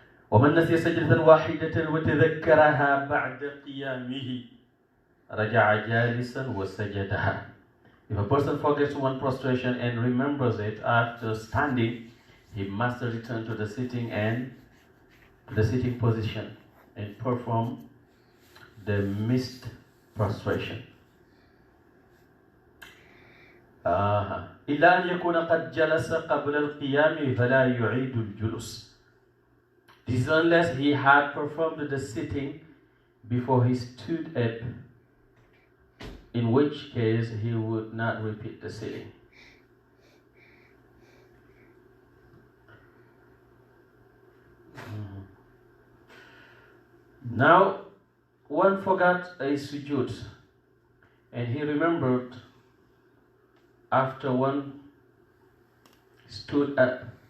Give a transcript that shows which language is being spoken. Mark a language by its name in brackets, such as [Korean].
[Arabic] وَمَنْ نَسِيَ سَجْدَةً وَاحِدَةً وَتَذَكَّرَهَا بَعْدَ قِيَامِهِ رَجَعَ جَالِسًا وَسَجَدَهَا. [English] If a person forgets one prostration and remembers it after standing, he must return to the sitting position and perform the missed prostration. [Arabic] إِلَّا أَنْ يَكُونَ قَدْ جَلَسَ قَبْلَ الْقِيَامِ فَلَا يُعِيدُ الْجُلُوسِ. [English] This is unless he had performed the sitting before he stood up, in which case he would not repeat the sitting. Now, one forgot a sujood, and he remembered after one stood up.